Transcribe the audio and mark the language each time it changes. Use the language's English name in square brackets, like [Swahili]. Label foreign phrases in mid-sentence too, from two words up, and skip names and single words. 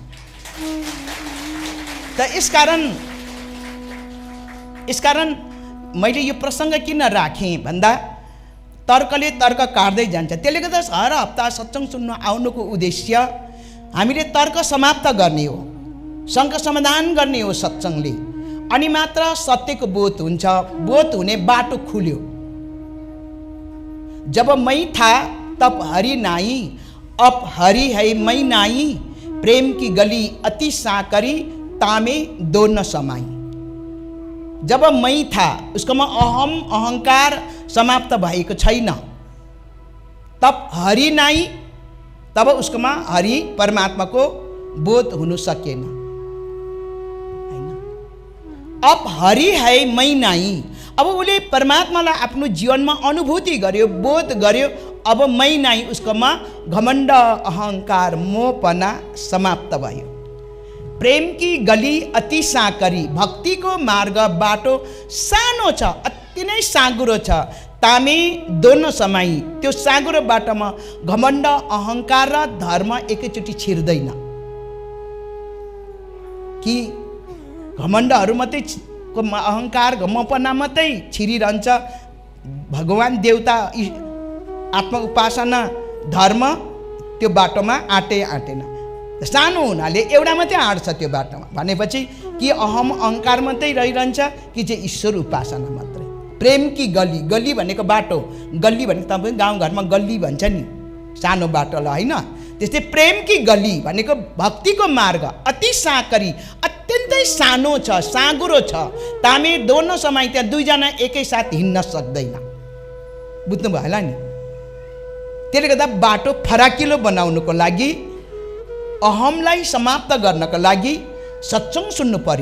[Nepali] त यसकारण मैले यो प्रसङ्ग किन राखेँ भन्दा तर्कले तर्क काट्दै जान्छ। त्यसले गर्दा हर हप्ता सत्सङ्ग सुन्नु आउनुको उद्देश्य हामीले तर्क समाप्त गर्ने हो, शङ्का समाधान गर्ने हो सत्सङ्गले। अनि मात्र सत्यको बोध हुन्छ, बोध हुने बाटो खुल्यो। [Hindi] जब मै था तब हरि नाई, अब हरि है मै नाई, प्रेम की गली अति साकरी तामे दो न समाई। जब मै था, [Nepali] उसकोमा अहंकार समाप्त भएको छैन, [Hindi] तब हरि नाई, [Nepali] तब उसकोमा हरि परमात्माको बोध हुनु सकेन। [Hindi] अब हरि है मै नाई, [Nepali] अब उसले परमात्मालाई आफ्नो जीवनमा अनुभूति गर्यो, बोध गर्यो। [Hindi] अब मै नाई, [Nepali] उसकोमा घमण्ड अहंकार मोहपना समाप्त भयो। [Hindi] प्रेम की गली अति साकरी, [Nepali] भक्तिको मार्ग बाटो सानो छ, अति नै साँगुरो छ। [Hindi] तामे दोनो समाई, [Nepali] त्यो साँगुरो बाटोमा घमण्ड अहंकार र धर्म एकैचोटि छिर्दैन कि घमण्डहरू मात्रै, अहंकार घमपना मात्रै छिरिरहन्छ। भगवान देवता आत्मा उपासना धर्म त्यो बाटोमा आँटेन। सानो हुनाले एउटा मात्रै आँट्छ त्यो बाटोमा भनेपछि कि अहम अहंकार मात्रै रहिरहन्छ कि चाहिँ ईश्वर उपासना मात्रै। [Hindi] प्रेम की गली, [Nepali] गली भनेको बाटो, गल्ली भनेको तपाईँ गाउँघरमा गल्ली भन्छ नि, सानो बाटोलाई होइन। त्यस्तै [Hindi] प्रेम की गली [Nepali] भनेको भक्तिको मार्ग [Hindi] अति साकरी, [Nepali] अत्यन्तै सानो छ, साँगुरो छ। [Hindi] तामे दोनो समय, [Nepali] त्यहाँ 2 जना एकैसाथ हिँड्न सक्दैन। बुझ्नुभयो होला नि। त्यसले गर्दा बाटो फराकिलो बनाउनुको लागि, अहमलाई समाप्त गर्नको लागि सत्सङ्ग सुन्नु पर्यो।